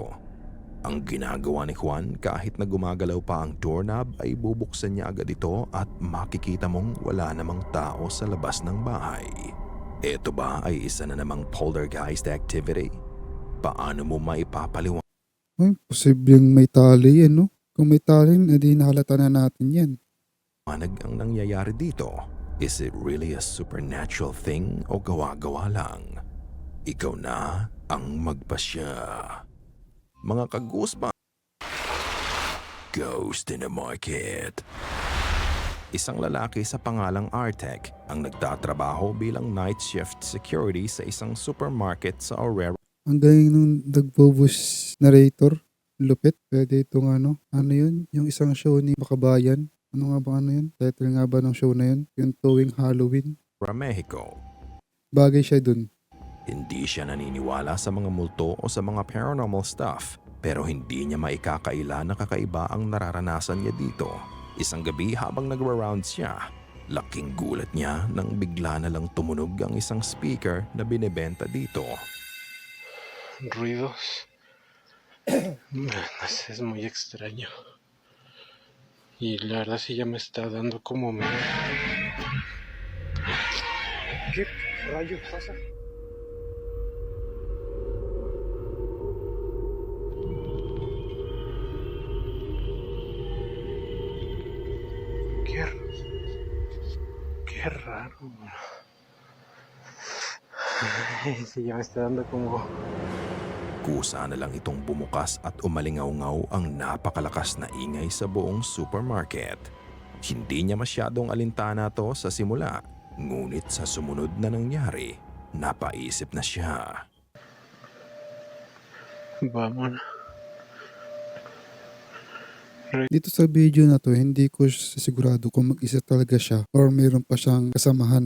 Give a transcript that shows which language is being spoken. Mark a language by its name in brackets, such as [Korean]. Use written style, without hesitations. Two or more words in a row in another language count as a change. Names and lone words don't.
[Filipino] Ang ginagawa ni Juan kahit na gumagalaw pa ang doorknob ay bubuksan niya agad ito at makikita mong wala namang tao sa labas ng bahay. Ito ba ay isa na namang [English] poltergeist activity? [Filipino] Paano mo maipapaliwanag Ay, posibleng may tali yan, no? Kung may tali, edi nahalata na natin yan. ang nangyayari dito? [English] Is it really a supernatural thing [Filipino] o gawa-gawa lang? Ikaw na ang magpasya. Mga kaguspa. Ghost in the Market. Isang lalaki sa pangalang Artek ang nagtatrabaho bilang [English] night shift security [Filipino] sa isang supermarket sa Aurora. Ang galing nung nagpo- [English] voice narrator. [Filipino] Lupit. Pwede itong ano yun? Yung isang show ni Makabayan. Ano nga ba yun? Title nga ba ng show na yun? Yung Tuwing Halloween. Mexico. Bagay siya dun. Hindi siya naniniwala sa mga multo o sa mga [English] paranormal stuff, [Filipino] pero hindi niya maikakaila na kakaiba ang nararanasan niya dito. Isang gabi habang nagra-rounds siya, laking gulat niya nang bigla na lang tumunog ang isang speaker na binebenta dito. [Spanish] Ruidos. No sé, es muy extraño. Y la verdad sí ya me está dando como miedo. ¿Qué rayos pasa? Qué raro. Sí, ya me está dando como... [Filipino] Kusa na lang itong bumukas at umalingaw-ngaw ang napakalakas na ingay sa buong supermarket. Hindi niya masyadong alintana to sa simula, ngunit sa sumunod na nangyari, napaisip na siya. Vamos. Dito sa video na to, hindi ko sigurado kung mag-isa talaga siya or mayroon pa siyang kasamahan.